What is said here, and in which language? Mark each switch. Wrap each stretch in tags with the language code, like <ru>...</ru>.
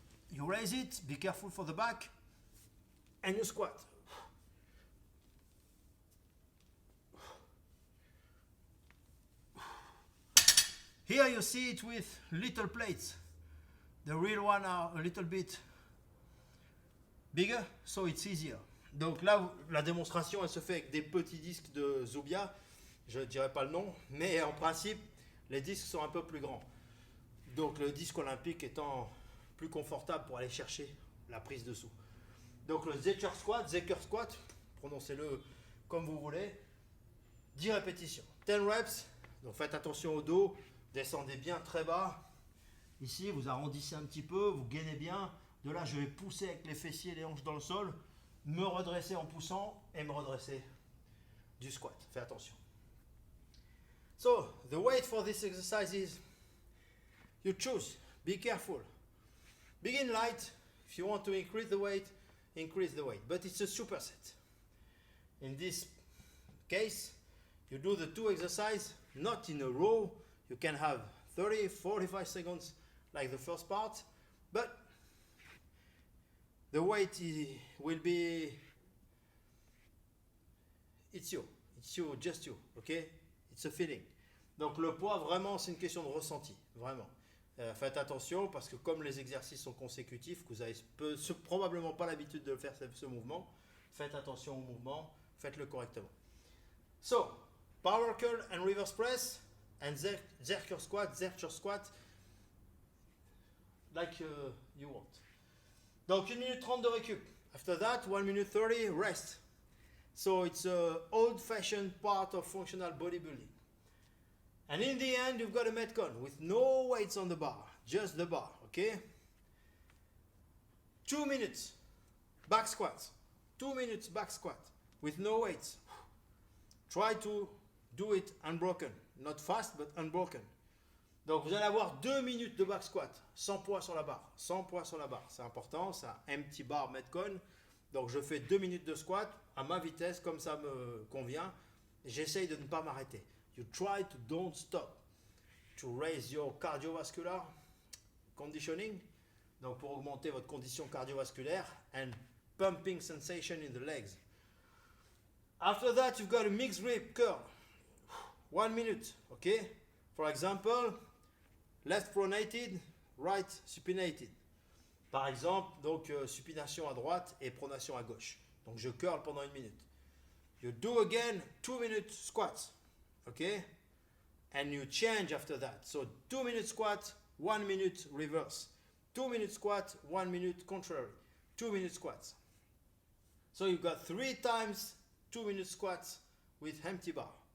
<en>You raise it, be careful for the back, and you squat. Here you see it with little plates. The real one are a little bit bigger, so it's easier.</en> <fr>Donc là, la démonstration, elle se fait avec des petits disques de Zubia. Je ne dirai pas le nom, mais en principe, les disques sont un peu plus grands. Donc le disque olympique étant plus confortable pour aller chercher la prise dessous. Donc le Zercher squat, prononcez-le comme vous voulez. 10 répétitions, 10 reps. Donc faites attention au dos. Descendez bien très bas. Ici, vous arrondissez un petit peu, vous gainez bien. De là, je vais pousser avec les fessiers et les hanches dans le sol, me redresser en poussant et me redresser du squat. Faites attention.</fr> <en>So, the weight for this exercise is, you choose. Be careful. Begin light. If you want to increase the weight, increase the weight. But it's a superset. In this case, you do the 2 exercises, not in a row. You can have 30, 45 seconds like the first part, but the weight will be, it's you, just you, okay? It's a feeling.</en> <fr>Donc le poids, vraiment, c'est une question de ressenti, vraiment. Faites attention parce que comme les exercices sont consécutifs, que vous avez probablement pas l'habitude de faire ce mouvement, faites attention au mouvement, faites-le correctement.</fr> <en>So, power curl and reverse press. And Zercher squat, like you want.</en> <fr>Donc 1 minute 30 de récup.</fr> <en>After that, 1 minute 30 rest. So it's an old-fashioned part of functional bodybuilding. And in the end, you've got a Metcon with no weights on the bar, just the bar, okay? 2 minutes back squat. 2 minutes back squat with no weights. Try to do it unbroken. Not fast, but unbroken.</en> <fr>Donc vous allez avoir 2 minutes de back squat, sans poids sur la barre. Sans poids sur la barre, c'est important, c'est un</fr> <en>empty bar</en> <fr>Metcon. Donc je fais 2 minutes de squat à ma vitesse, comme ça me convient. J'essaye de ne pas m'arrêter.</fr> <en>You try to don't stop. To raise your cardiovascular conditioning.</en> <fr>Donc pour augmenter votre condition cardiovasculaire.</fr> <en>And pumping sensation in the legs. After that, you've got a mixed grip curl. 1 minute, okay? For example, left pronated, right supinated.</en> <fr>Par exemple, donc supination à droite et pronation à gauche. Donc je curl pendant 1 minute.</fr> <en>You do again 2 minute squats, okay? And you change after that. So 2 minute squat, 1 minute reverse. 2 minute squat, 1 minute contrary. 2 minute squats. So you've got 3 times 2 minute squats with empty bar.</en>